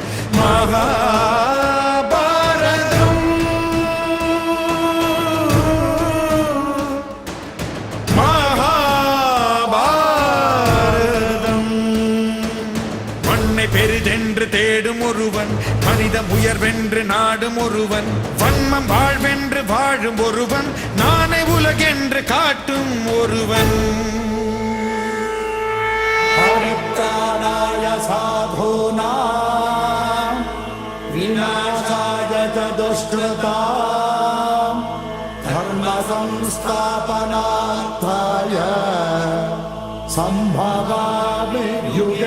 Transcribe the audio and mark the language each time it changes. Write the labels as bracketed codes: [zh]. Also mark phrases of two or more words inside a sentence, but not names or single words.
[ta] மகாபாரதம் மகாபாரதம் மண்ணை பெரிதென்று தேடும் ஒருவன், மனிதம் உயர்வென்று நாடும் ஒருவன், வன்மம் வாழ்வென்று வாழும் ஒருவன், நானே உலகென்று காட்டும் ஒருவன். [sa] परित्राणाय साधूनां विनाशाय दुष्कृतां धर्म संस्थापनार्थाय सम्भवामि युगे